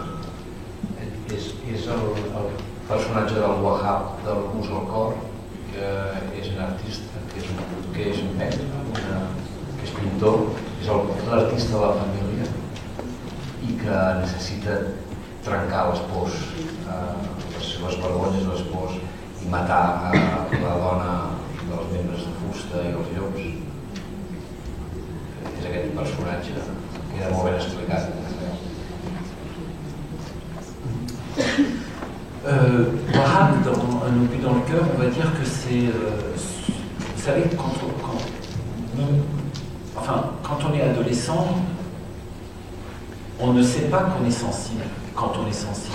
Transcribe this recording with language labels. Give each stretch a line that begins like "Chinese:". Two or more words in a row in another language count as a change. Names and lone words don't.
Catalan: És el personatge del Wahab, del Mus al Cor, que és un artista, que és un mestre, que és pintor, és l'artista de la família i que necessita trencar les pors, les vergonyes, les pors i matar la dona dels membres de fusta i els llops. És aquest personatge que queda molt ben explicat.
French: Wahab, dans Un obus dans le cœur, on va dire que c'est... vous savez, quand on est adolescent, on ne sait pas qu'on est sensible quand on est sensible.